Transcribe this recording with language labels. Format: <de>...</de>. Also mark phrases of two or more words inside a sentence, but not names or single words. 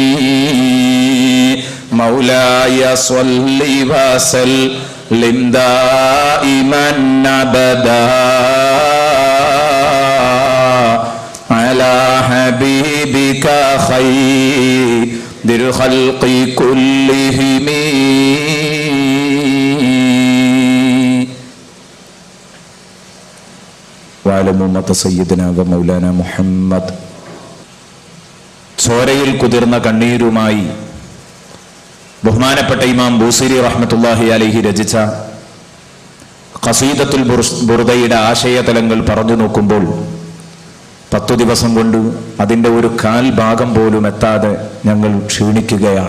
<ar>مولاي صل وسلم دائما أبدا على حبيبك خير الخلق كلهم. وعلى أمة سيدنا ومولانا محمد.</ar> <ml>ചോരയിൽ കുതിർന്ന കണ്ണീരുമായി ബഹുമാനപ്പെട്ട ഇമാം ബൂസിരി</ml> <ar>رحمة الله عليه</ar> <ml>രചിച്ച ഖസീദത്തുൽ ബുർദയുടെ ആശയതലങ്ങൾ പറഞ്ഞു നോക്കുമ്പോൾ 10 ദിവസം കൊണ്ട് അതിൻ്റെ ഒരു കാൽ ഭാഗം പോലും എത്താതെ ഞങ്ങൾ ക്ഷീണിക്കുകയാണ്.</ml>